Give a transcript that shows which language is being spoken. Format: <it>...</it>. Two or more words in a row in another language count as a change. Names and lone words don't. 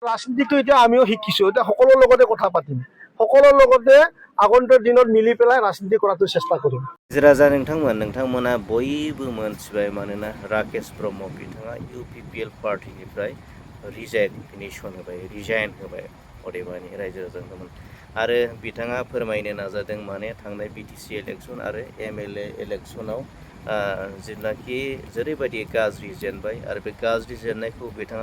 <as>ৰাজনীতিটো এতিয়া আমিও শিকিছো, এতিয়া সকলোৰ লগতে কথা পাতিম, সকলোৰ লগতে আগন্তুক দিনত মিলি পেলাই ৰাজনীতি কৰাটো চেষ্টা কৰিম।</as> <brx>राजा नोंथांमोना बयबो मोनथिबाय मानोना राकेश ब्रह्म बिथाङा इउपिपिएल पार्टीनिफ्राय रिजाइन होबाय अदेबानि रायजो राजामोन आरो बिथाङा फोरमायनो नाजादों माने थांनाय बिटिसि इलेक्सन आरो एमएलए इलेक्सनाव जेनाखि जेरैबायदि गाज्रि जेनबाय आरो बे गाज्रि जेननायखौ बिथाङा</brx>